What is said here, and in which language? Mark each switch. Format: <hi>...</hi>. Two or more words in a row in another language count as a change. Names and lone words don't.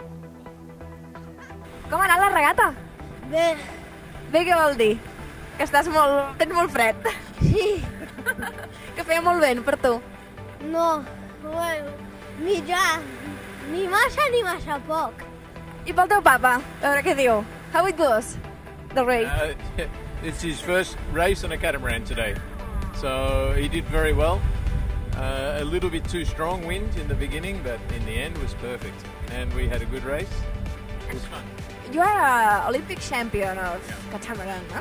<ca>Com ha anat la regata? Bé. Bé, què vol dir? Que tens molt fred. Sí. Que feia molt vent per tu. No, bueno, mitjà. Ni massa poc. I pel teu papa? A veure què diu.</ca> <en>How it goes? The race. It's his first race on a catamaran today. So he did very well. A little bit too strong wind in the beginning, but in the end was perfect. And we had a good race. It was fun. You are an Olympic champion of catamaran, no?</en>